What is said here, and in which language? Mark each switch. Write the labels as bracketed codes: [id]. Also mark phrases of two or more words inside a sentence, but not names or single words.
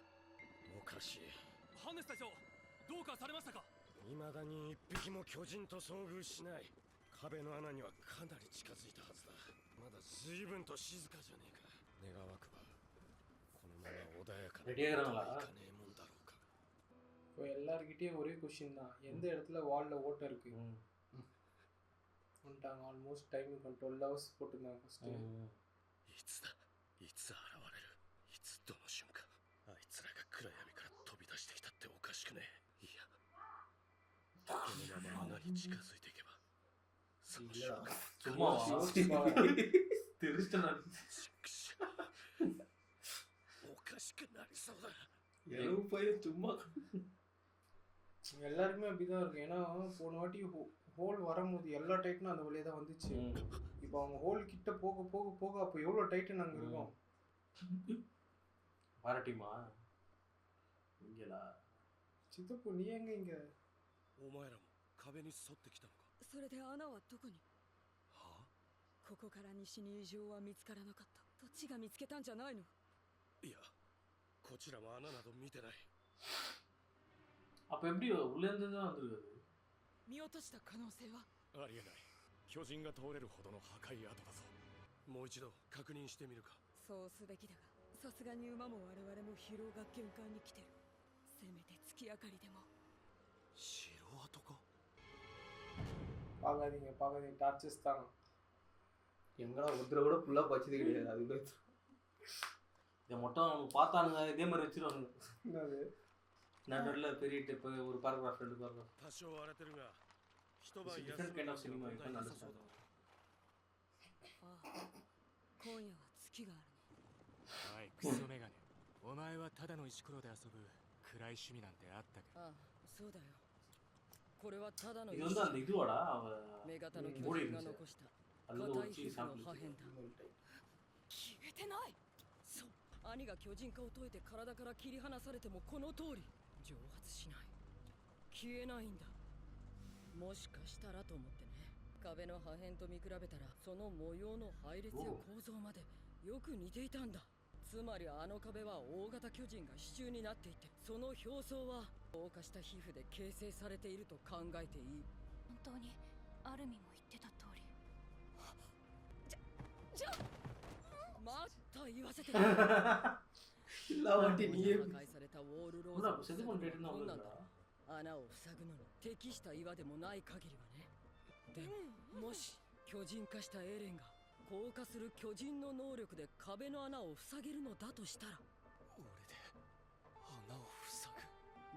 [ja] おかしいハンネス隊長どうかされましたか未だに一匹も巨人と遭遇しない壁の穴にはかなり近づいたはずだまだ随分と静かじゃねえか願わくばこのまま穏やかなレディーことはやいかねえもんだろうか [ta] இப்போ எல்லார்கிட்டயும் ஒரே கொஸ்டின் தான் எந்த இடத்துல வால்ல ஓட்டை இருக்கு வந்துட்டாங்க [en] almost time 12 hours [ta] போட்டுருந்தாங்க ஃபர்ஸ்ட் [ja] いつだいつ現れるいつどの瞬間あいつらが暗闇から飛び出してきたっておかしくねえいやこのまま穴に近づいていけばその瞬間 [ta] சும்மாவா தெரிச்சிட்டா [ja] おかしくなりそうだ [ta] எலும்பு பையன் சும்மா எல்லாருக்குமே அப்படிதான் இருக்கு ஏன்னா போன வாட்டி ஹோல் வரும்போது எல்லா டைட்டனும் அந்த வழியா தான் வந்துச்சு இப்போ அவங்க ஹோல் கிட்ட போக போக போக அப்போ எவ்வளோ டைட்டன் அங்கே இருக்கும் பாராட்டிமா இங்கலா சித்தப்பு நீ எங்க இங்க [ja] お前らも壁に沿ってきたのかそれで穴はどこにはあここから西に異常は見つからなかったどっちが見つけたんじゃないのいやこちらも穴など見てない [ta] அப்ப எப்படி உள்ள இருந்து தான் வந்திருக்காது [ja] 見落とした可能性はありえない巨人が通れるほどの破壊跡だぞもう一度確認してみるかそうすべきだがさすがに馬も我々も疲労が限界に来てるせめて月明かりでも城跡か [ta] பார்க்காதீங்க டார்ச்சஸ் தான் எங்கடா ஒருத்தர கூட ஃபுல்லா பச்சது கிடையாது அது கூட இதை மட்டும் அவங்க பார்த்தானுங்க இதே மாதிரி வச்சிருவானுங்க என்னது நடுவில் பெரிய டிப் ஒரு பேராகிராஃப் 2 பேராகிராஃப் [ja] 多少荒れてるが一晩 [en] different kind of cinema [ja] 問題なさそうだああ今夜は月があるねおいクソメガネお前はただの石ころで遊ぶ暗い趣味なんてあったかああそうだよこれはただの [ta] இது வந்து அந்த இதுவாடா அவ [ja] 目型の巨 [ta] மூடி [ja] 人が [ta] இருந்துச்சு [ja] 残した [ta] அது [ja] 硬い [ta] ஒரு [ja] 皮チー膚のサンプル破片だ消えてないそう兄が巨人化を解いて体から切り離されてもこの通り蒸発しない、消えないんだ。もしかしたらと思ってね。壁の破片と見比べたらその模様の配列や構造までよく似ていたんだ。つまりあの壁は大型巨人が支柱になっていて、その表層は硬化した皮膚で形成されていると考えていい。本当にアルミも言ってた通り。また言わせて [ta] எல்லாவாட்டி நீயே [ja] 破壊されたウォールローズを塞ぐのは困難だ。穴を塞ぐのに適した岩でもない限りはね。でも、もし巨人化したエレンが硬化する巨人の能力で壁の穴を塞げるのだとしたら、俺で穴を塞ぐ。